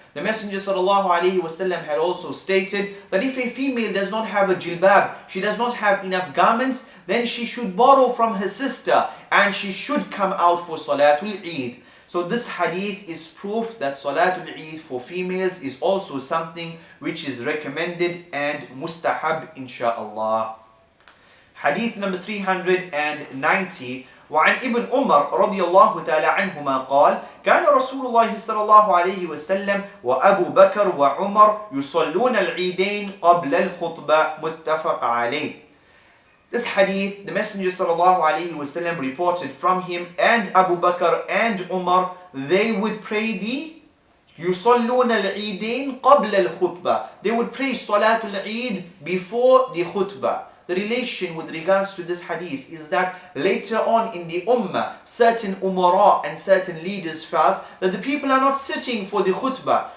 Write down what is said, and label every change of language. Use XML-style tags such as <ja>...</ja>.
<en>The Messenger ﷺ had also stated that if a female does not have a jilbab, she does not have enough garments, then she should borrow from her sister and she should come out for Salatul Eid. So this hadith is proof that Salatul Eid for females is also something which is recommended and mustahab insha'Allah. Hadith number 390.</en> <ar>وعن ابن عمر رضي الله تعالى عنهما قال كان رسول الله صلى الله عليه وسلم وأبو بكر وعمر يصلون العيدين قبل الخطبة متفق عليه.</ar> <en>This hadith, the Messenger sallallahu alaihi wasallam reported from him and Abu Bakr and Umar, they would pray the</en> <ar>يصلون العيدين قبل الخطبة.</ar> <en>They would pray Salatul Eid before the khutbah. The relation with regards to this hadith is that later on in the ummah, certain umara and certain leaders felt that the people are not sitting for the khutbah.</en>